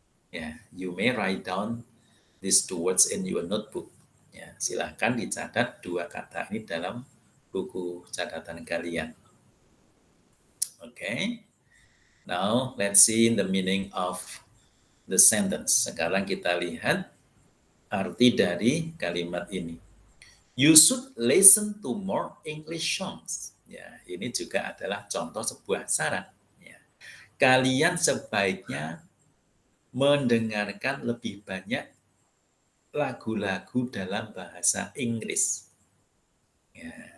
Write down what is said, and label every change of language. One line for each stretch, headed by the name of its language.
English: Ya, you may write down these two words in your notebook.
Indonesian: Ya, silahkan dicatat dua kata ini dalam buku catatan kalian. Okay.
English: Now let's see the meaning of the sentence.
Indonesian: Sekarang kita lihat arti dari kalimat ini.
English: You should listen to more English songs.
Indonesian: Ya, ini juga adalah contoh sebuah syarat. Ya. Kalian sebaiknya mendengarkan lebih banyak lagu-lagu dalam bahasa Inggris. Ya.